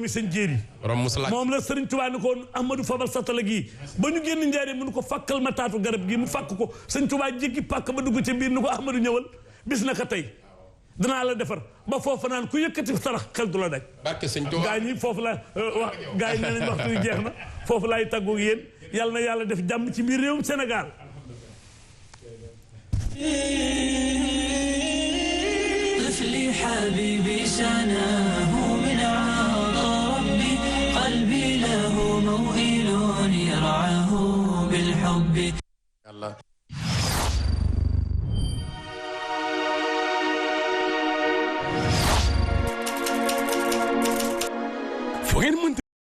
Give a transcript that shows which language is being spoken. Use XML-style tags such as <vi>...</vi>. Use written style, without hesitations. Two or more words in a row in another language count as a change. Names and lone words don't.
<wo>sëñ Jéeri moom la Sëriñ Tuubaa ni ko Ahmadou Fabal Satala gii ba ñu génn njaaree mu ni ko fakkal ma taatu garab gii mu fakk ko sëñ Tuubaa jéggi pàkk ba dugg ci biir ni ko Ahmadou ñëwal bis na ka tey danaa la defar ba foofu naan ku yëkkati sarax xel du la daj gaa ñi foofu la wax gaa yi nee nañ waxtu yu jeex na foofu laay tàggoog yéen yàlla na yàlla def jàmm ci biir réewum Sénégal</wo> <ar>طفلي حبيبي سناه من عطاء ربي قلبي له موئل يرعاه بالحب الله</ar> <wo>fu ngeen mën</wo>